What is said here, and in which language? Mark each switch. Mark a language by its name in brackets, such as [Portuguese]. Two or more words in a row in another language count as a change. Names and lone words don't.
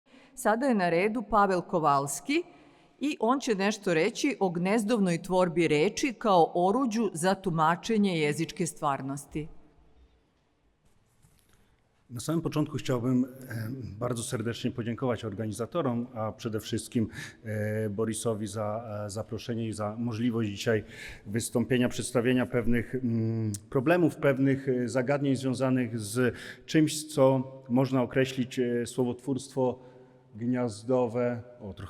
[Serbian] Sada je na redu Pavel Kovalski i on će nešto reći o gnezdovnoj tvorbi reči kao oruđu za tumaczenie jezičke stvarnosti. [Polish] Na samym początku chciałbym bardzo serdecznie podziękować organizatorom, a przede wszystkim Borisowi za zaproszenie i za możliwość dzisiaj wystąpienia, przedstawienia pewnych problemów, pewnych zagadnień związanych z czymś, co można określić słowotwórstwo gniazdowe, trochę